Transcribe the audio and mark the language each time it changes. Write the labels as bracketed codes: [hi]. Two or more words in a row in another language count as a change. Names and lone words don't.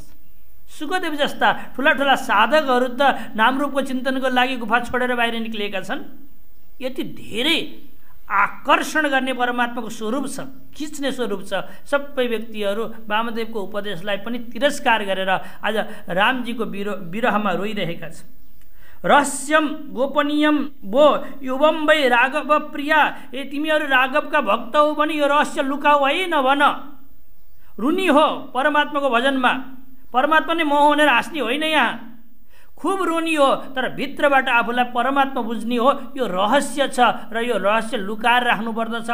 [ne] सुखदेव जस्ता ठुला ठुला साधकहरू त नामरूपको चिन्तनको लागि गुफा छोडेर बाहिर निक्लिएका छन्। यति धेरै आकर्षण गर्ने परमात्माको स्वरूप छ, खिच्ने स्वरूप छ। सबै व्यक्तिहरू वामदेवको उपदेशलाई पनि तिरस्कार गरेर आज रामजीको विरहमा रोइरहेका छन्। [sa] रहस्यम गोपनीयम वो युवम वै राघव प्रिया, [ne] ए तिमीहरू राघवका भक्त हो भने यो रहस्य लुकाऊ है नभन। रुनी हो परमात्माको भजनमा, परमात्मा नै म हो भनेर हाँस्ने होइन। यहाँ खुब रुनी हो, तर भित्रबाट आफूलाई परमात्मा बुझ्ने हो। यो रहस्य छ र यो रहस्य लुकाएर राख्नुपर्दछ।